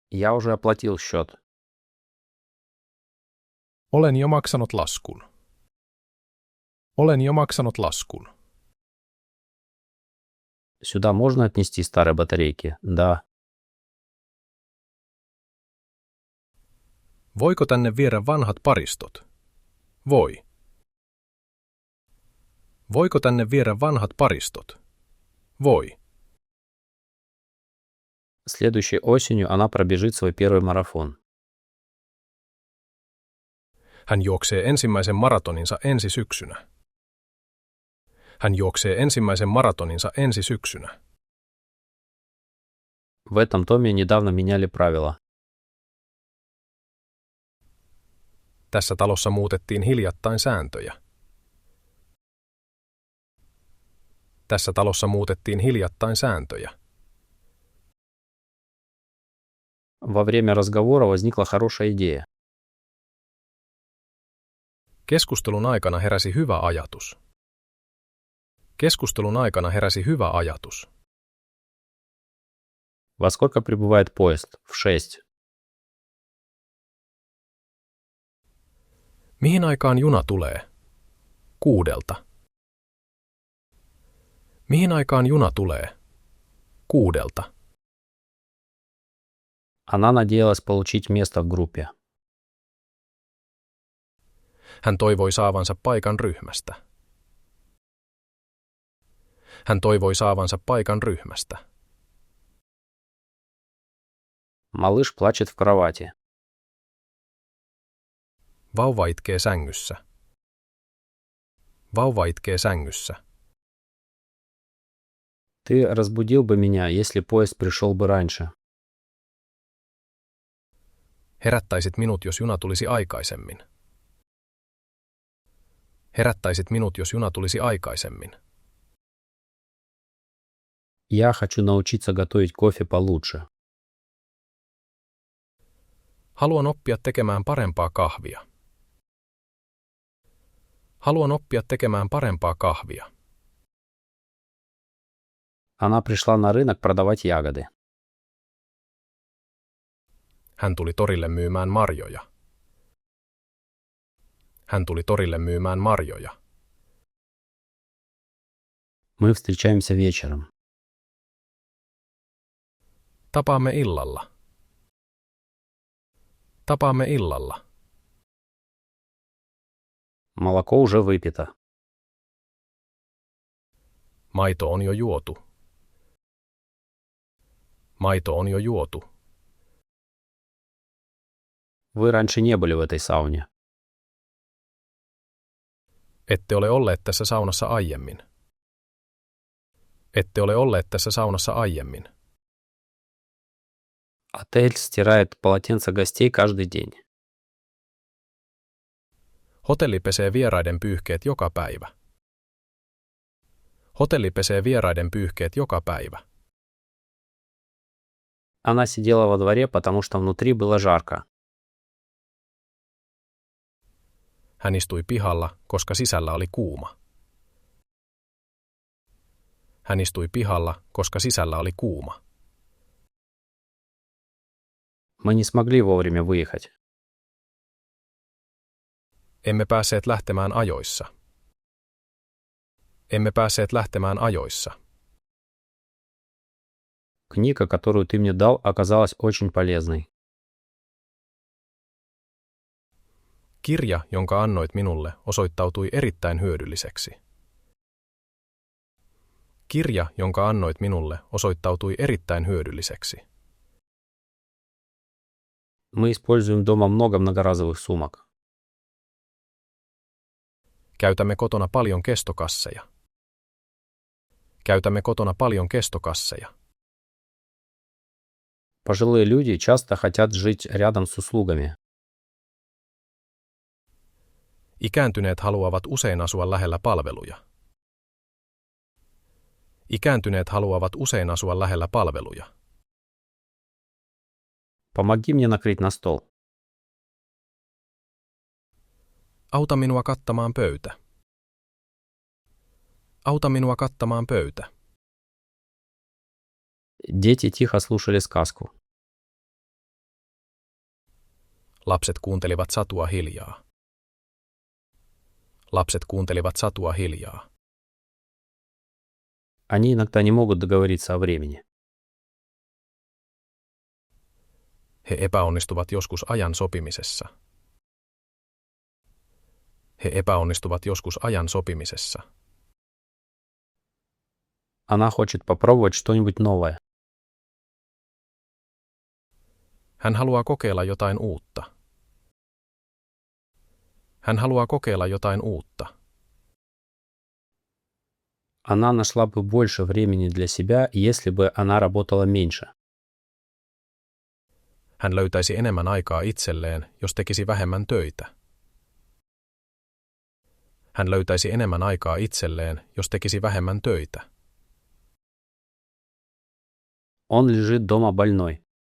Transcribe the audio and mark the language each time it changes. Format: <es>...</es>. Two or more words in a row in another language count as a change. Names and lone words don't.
<ru>Я уже оплатил счет.</ru> <fi>Olen jo maksanut laskun. Olen jo maksanut laskun.</fi> <ru>Сюда можно отнести старые батарейки? Да.</ru> <fi>Voiko tänne viedä vanhat paristot? Voi. Voiko tänne viedä vanhat paristot? Voi.</fi> <ru>Следующей осенью она пробежит свой первый марафон.</ru> <fi>Hän juoksee ensimmäisen maratoninsa ensi syksynä. Hän juoksee ensimmäisen maratoninsa ensi syksynä.</fi> <ru>В этом доме недавно меняли правила.</ru> <fi>Tässä talossa muutettiin hiljattain sääntöjä. Tässä talossa muutettiin hiljattain sääntöjä.</fi> <ru>Во время разговора возникла хорошая идея.</ru> <fi>Keskustelun aikana heräsi hyvä ajatus. Keskustelun aikana heräsi hyvä ajatus.</fi> <ru>Во сколько прибывает поезд? В 6.</ru> <fi>Mihin aikaan juna tulee? 6. Mihin aikaan juna tulee? 6.</fi> <ru>Она надеялась получить место в группе.</ru> <fi>Hän toivoi saavansa paikan ryhmästä. Hän toivoi saavansa paikan ryhmästä.</fi> <ru>Малыш плачет в кровати.</ru> <fi>Vauva itkee sängyssä. Vauva itkee sängyssä.</fi> <ru>Ты разбудил бы меня, если поезд пришел бы раньше.</ru> <fi>Herättäisit minut, jos juna tulisi aikaisemmin. Herättäisit minut, jos juna tulisi aikaisemmin.</fi> <ru>Я хочу научиться готовить кофе получше.</ru> <fi>Haluan oppia tekemään parempaa kahvia. Haluan oppia tekemään parempaa kahvia.</fi> <ru>Она пришла на рынок продавать ягоды.</ru> <fi>Hän tuli torille myymään marjoja. Hän tuli torille myymään marjoja.</fi> <ru>Мы встречаемся вечером.</ru> <fi>Tapaamme illalla. Tapaamme illalla.</fi> <ru>Молоко уже выпито.</ru> <fi>Maito on jo juotu. Maito on jo juotu.</fi> <ru>Вы раньше не были в этой сауне.</ru> <fi>Ette ole olleet tässä saunassa aiemmin. Ette ole olleet tässä saunassa aiemmin.</fi> <ru>Отель стирает полотенца гостей каждый день.</ru> <fi>Hotelli pesee vieraiden pyyhkeet joka päivä. Hotelli pesee vieraiden pyyhkeet joka päivä.</fi> <ru>Она сидела во дворе, потому что внутри было жарко.</ru> <fi>Hän istui pihalla, koska sisällä oli kuuma. Hän istui pihalla, koska sisällä oli kuuma.</fi> <ru>Мы не смогли вовремя выехать.</ru> <fi>Emme päässeet lähtemään ajoissa. Emme päässeet lähtemään ajoissa.</fi> <ru>Книга, которую ты мне дал, оказалась очень полезной.</ru> <fi>Kirja, jonka annoit minulle, osoittautui erittäin hyödylliseksi. Kirja, jonka annoit minulle, osoittautui erittäin hyödylliseksi.</fi> <ru>Мы используем дома много многоразовых сумок.</ru> <fi>Käytämme kotona paljon kestokasseja. Käytämme kotona paljon kestokasseja.</fi> <ru>Пожилые люди часто хотят жить рядом с услугами.</ru> <fi>Ikääntyneet haluavat usein asua lähellä palveluja. Ikääntyneet haluavat usein asua lähellä palveluja.</fi> <ru>Помоги мне накрыть на стол.</ru> <fi>Auta minua kattamaan pöytä. Auta minua kattamaan pöytä.</fi> <ru>Дети тихо слушали сказку.</ru> <fi>Lapset kuuntelivat satua hiljaa. Lapset kuuntelivat satua hiljaa.</fi> <ru>Они иногда не могут договориться о времени.</ru> <fi>He epäonnistuvat joskus ajan sopimisessa. He epäonnistuvat joskus ajan sopimisessa.</fi> <ru>Она хочет попробовать что-нибудь новое.</ru> <fi>Hän haluaa kokeilla jotain uutta. Hän haluaa kokeilla jotain uutta.</fi> <ru>Она нашла бы больше времени для себя, если бы она работала меньше.</ru> <fi>Hän löytäisi enemmän aikaa itselleen, jos tekisi vähemmän töitä. Hän löytäisi enemmän aikaa itselleen, jos tekisi vähemmän töitä.</fi> <ru>Он лежит дома больной.</ru>